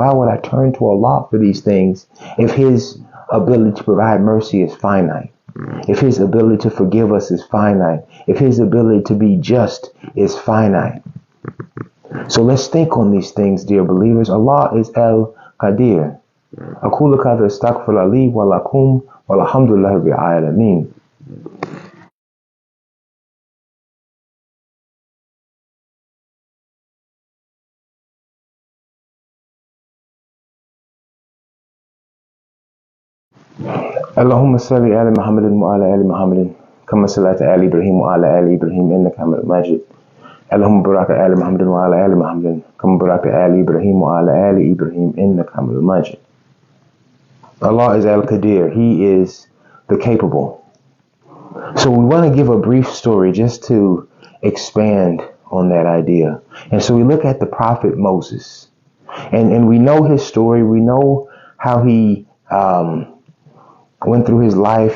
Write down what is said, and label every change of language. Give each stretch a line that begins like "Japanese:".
English: Why would I turn to Allah for these things if his ability to provide mercy is finite? If his ability to forgive us is finite? If his ability to be just is finite? So let's think on these things, dear believers. Allah is Al-Qadīr.
Arabic: أقول كذا استغفر لي ولكم والحمد لله رب العالمين. اللهم صل على محمد وعلى آل محمد كما صليت على إبراهيم وعلى آل إبراهيم إنك حميد مجيد. اللهم بارك على محمد وعلى آل محمد كما باركت على إبراهيم وعلى آل إبراهيم إنك حميد مجيد.
English: Allah is Al-Qadīr. He is the capable. So we want to give a brief story just to expand on that idea. And so we look at the Prophet Moses, and we know his story. We know how he went through his life.